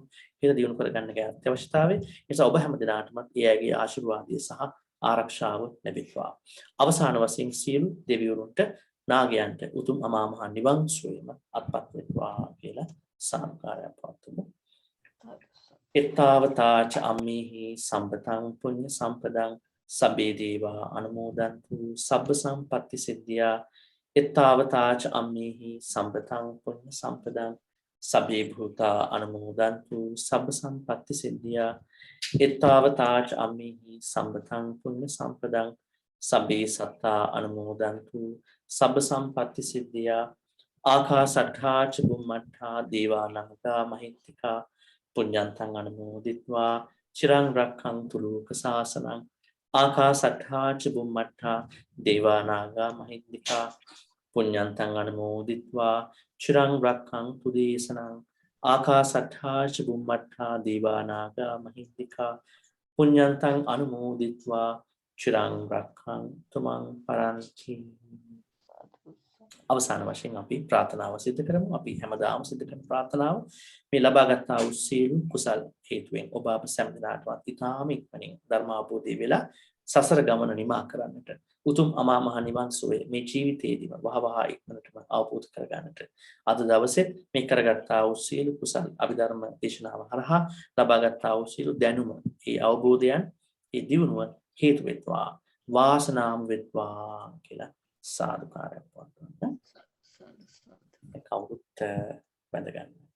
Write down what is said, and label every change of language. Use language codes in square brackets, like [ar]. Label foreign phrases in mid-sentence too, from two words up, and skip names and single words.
[si] හිත දියුණු කර ගන්න එක අත්‍යවශ්‍යතාවය. ඒ නිසා ඔබ හැම දිනාටම ඒ අයගේ ආශිර්වාදය සහ ආරක්ෂාව ලැබෙත්වා. අවසාන වශයෙන් සියලු දෙවිවරුන්ට නාගයන්ට උතුම් අමා මහ නිවන් සුවයම අත්පත් වෙත්වා කියලා සාදුකාරයක් පවත්වමු. [pi] එත්තාවතාච අම්මේහි සම්පතං පුඤ්ඤ සම්පදං සබ්බේ දේවා අනුමෝදන්තු සබ්බ සම්පatti සිද්ධියා එත්තාවතාච අම්මේහි සම්පතං පුඤ්ඤ සම්පදං සබ්බේ භූතා අනුමෝදන්තු සබ්බ සම්පatti සිද්ධියා එත්තාවතාච අම්මේහි සම්පතං පුඤ්ඤ සම්පදං සබ්බේ සත්තා අනුමෝදන්තු සබ්බ සම්පatti සිද්ධියා ආකාසට්ඨා ච බුම්මට්ඨා දේවානාගා මහිත්‍තිකා පුඤ්ඤන්තං අනුමෝදිත්වා චිරං රක්ඛන්තු ලෝක සාසනං ආකාසට්ඨා ච බුම්මට්ඨා දේවානාගා මහිත්‍තිකා පුඤ්ඤන්තං අනුමෝදිත්වා චිරං රක්ඛන්තු දේශනං ආකාසට්ඨා ච බුම්මට්ඨා දේවානාගා මහිත්‍තිකා පුඤ්ඤන්තං අනුමෝදිත්වා චිරං රක්ඛන්තු මං පරන්ති. [si] අවසාන වශයෙන් අපි ප්‍රාර්ථනාව සිදු කරමු. අපි හැමදාම සිදු කරන ප්‍රාර්ථනාව මේ ලබාගත් ආ වූ සීල කුසල් හේතුවෙන් ඔබ අප සෑම දිනකටම ඉතාම ඉක්මනින් ධර්ම අවබෝධය වෙලා සසර ගමන නිමා කරන්නට උතුම් අමා මහ නිවන් සුවය මේ ජීවිතයේදීම වහවහ ඉක්මනටම අවබෝධ කරගන්නට අද දවසේ මේ කරගත් ආ වූ සීල කුසල් අභිධර්ම දේශනාව හරහා ලබාගත් ආ වූ සීල දැනුම ඒ අවබෝධයන් ඒ දියුණුව හේතු වෙත්වා වාසනාම වෙත්වා කියලා සාදුකාරයක් වත්වන්න කවුරුත් බඳගන්න.